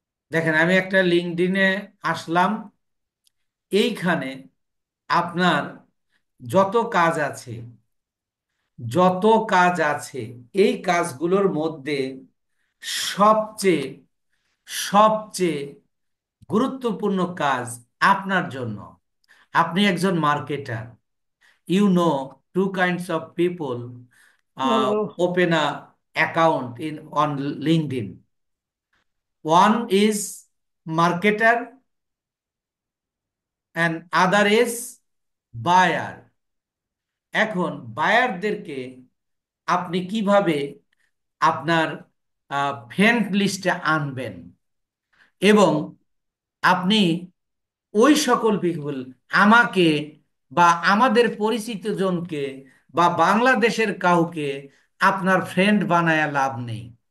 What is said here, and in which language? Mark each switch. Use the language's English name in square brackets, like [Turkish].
[Bangla] দেখেন, আমি একটা লিঙ্কডইনে আসলাম। এইখানে আপনার যত কাজ আছে, যত কাজ আছে, এই কাজগুলোর মধ্যে সবচেয়ে সবচেয়ে গুরুত্বপূর্ণ কাজ আপনার জন্য। আপনি একজন marketer. [English] You know, two kinds of people Oh, open a account in on LinkedIn. One is marketer and other is buyer. [Bangla] এখন বায়ারদেরকে আপনি কিভাবে আপনার ফ্রেন্ড লিস্টে আনবেন, এবং আপনি ওই সকল পিপল, আমাকে বা আমাদের পরিচিত জনকে বা বাংলাদেশের কাউকে আপনার ফ্রেন্ড বানায়া লাভ নেই।